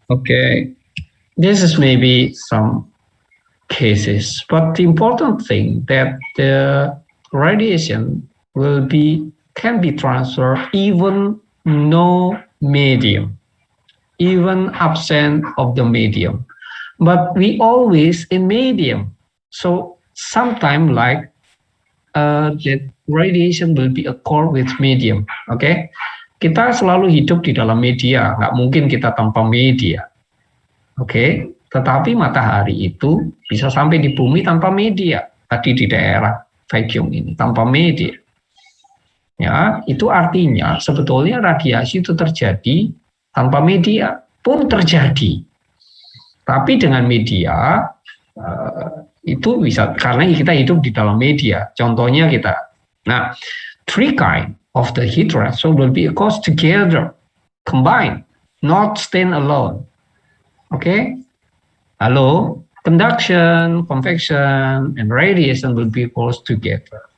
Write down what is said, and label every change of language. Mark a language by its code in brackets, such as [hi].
[en] Okay, this is maybe some cases, but the important thing that the radiation can be transferred even no medium, even absent of the medium. But we always in medium. So sometime like that radiation will be occur with medium. Okay. [id] kita selalu hidup di dalam media, nggak mungkin kita tanpa media. Oke, tetapi matahari itu bisa sampai di bumi tanpa media. Tadi di daerah vacuum ini tanpa media. Ya, itu artinya sebetulnya radiasi itu terjadi tanpa media pun terjadi. Tapi dengan media itu bisa karena kita hidup di dalam media. Contohnya kita. [en] Nah, three kind of the heat transfer will be occurs together, combined, not stand alone. Okay? Hello, conduction, convection, and radiation will be occurs together.